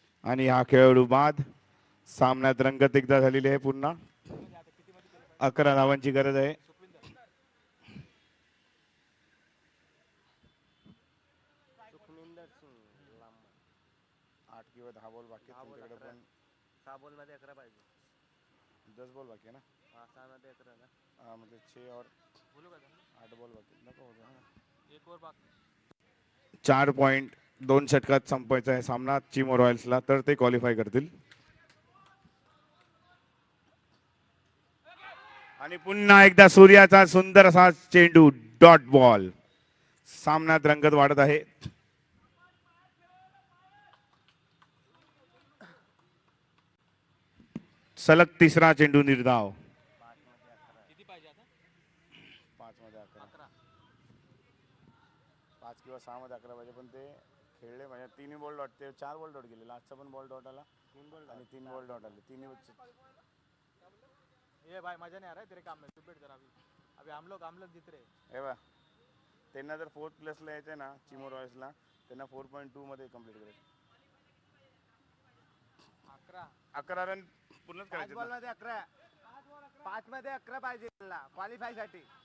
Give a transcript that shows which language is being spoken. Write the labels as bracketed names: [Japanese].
[Marathi] आणि हा खेळाडू बाद सामन्यात रंगत एकदा झालेली आहे पुन्हा 11 धावांची गरज आहे सुखमिंदर सिंग लांब 8 किंवा 10 बॉल बाकी आहेत तुमच्याकडे पण 6 बॉल मध्ये 11 पाहिजे 10 बॉल बाकी आहे ना [Hindi] हाँ मतलब 6 और 8 बॉल बाकी नको हो गया. [Marathi] 4 पॉइंट 2 षटकात संपवायचा आहे सामना चिमो रॉयल्सला, तर ते क्वालिफाय करतील. आणि पुन्हा एकदा सूर्याचा सुंदर असा चेंडू, डॉट बॉल. सामन्यात रंगत वाढत आहे. सलग तिसरा चेंडू निर्धाव. 5 मध्ये 11, 5 किंवा 6 मध्ये 11 पाहिजे, पण ते खेळले म्हणजे 3 बॉल डॉट, ते 4 बॉल डॉट गेले. लास्टचा पण बॉल डॉट आला, 3 बॉल आणि 3 बॉल डॉट आले. तीन [Hindi] ये भाई मजा नहीं आ रहा है तेरे काम में, तू बैठ जरा. अभी हम लोग जीत रहे. [Marathi] हे बा, त्यांना जर 4th प्लेसला यायचं ना चिमो रॉयल्सला, त्यांना 4.2 मध्ये कम्प्लीट करायचं. 11 रन पूर्णच करायचे. 5 मध्ये 11 पाहिजे क्वालिफाय साठी.